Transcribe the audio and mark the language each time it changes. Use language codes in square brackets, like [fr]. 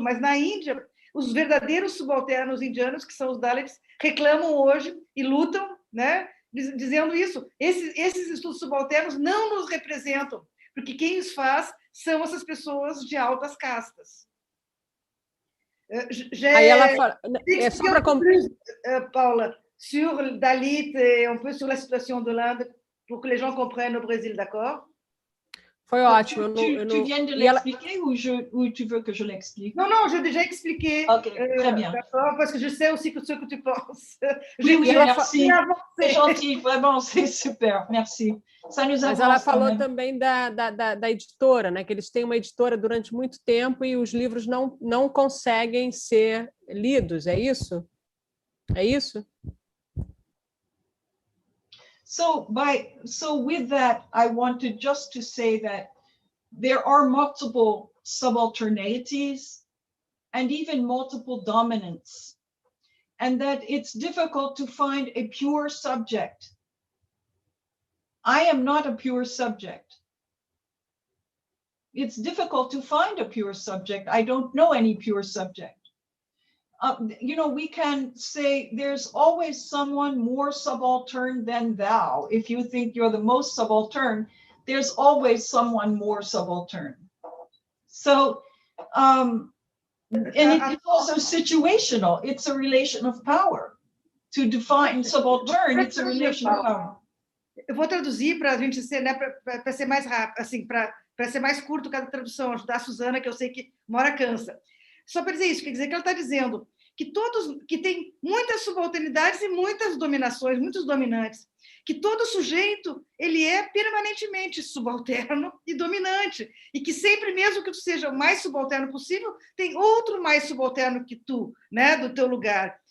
[pt] Mas na Índia, os verdadeiros subalternos indianos, que são os Dalits, reclamam hoje e lutam, né, dizendo isso. Esses estudos subalternos não nos representam, porque quem os faz são essas pessoas de altas castas. Aí ela fala, é só para [fr] Paula, sur Dalit et un peu sur la situation de l'Inde, pour que les gens comprennent au Brésil, d'accord? [pt] Foi ótimo. [fr] Tu viens de l'expliquer ou tu veux que je l'explique? Non, non, j'ai déjà expliqué. Ok, très bien. D'accord, parce que je sais aussi ce que tu penses. Oui, merci. C'est gentil, vraiment, c'est super, merci. Ça nous avance. [pt] Mas ela falou também da editora, né? Que eles têm uma editora durante muito tempo e os livros não conseguem ser lidos, é isso? É isso? [en] So with that, I wanted just to say that there are multiple subalternities and even multiple dominants, and that it's difficult to find a pure subject. I am not a pure subject. It's difficult to find a pure subject. I don't know any pure subject. We can say there's always someone more subaltern than thou. If you think you're the most subaltern, there's always someone more subaltern. So, and it's also situational. It's a relation of power. To define subaltern, it's a relation of power. [pt] Eu vou traduzir para a gente ser, né, para ser mais rápido, assim, para ser mais curto cada tradução, ajudar a Susana, que eu sei que uma hora cansa. Só para dizer isso, quer dizer que ela está dizendo que tem muitas subalternidades e muitas dominações, muitos dominantes, que todo sujeito ele é permanentemente subalterno e dominante, e que sempre, mesmo que tu seja o mais subalterno possível, tem outro mais subalterno que tu, né, do teu lugar.